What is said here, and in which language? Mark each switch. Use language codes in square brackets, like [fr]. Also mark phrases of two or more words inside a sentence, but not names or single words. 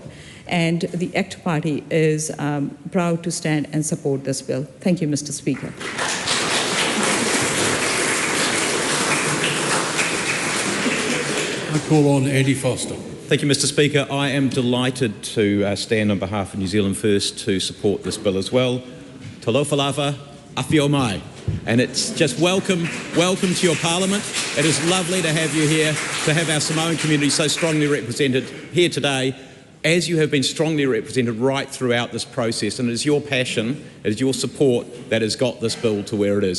[en] And the ACT Party is proud to stand and support this bill. Thank you, Mr. Speaker. I call on Andy Foster. Thank you, Mr. Speaker. I am delighted to stand on behalf of New Zealand First to support this bill as well. [sm] Talofa lava, awhio mai. [en] And it's just welcome to your Parliament. It is lovely to have you here, to have our Samoan community so strongly represented here today, as you have been strongly represented right throughout this process. And it is your passion, it is your support that has got this bill to where it is.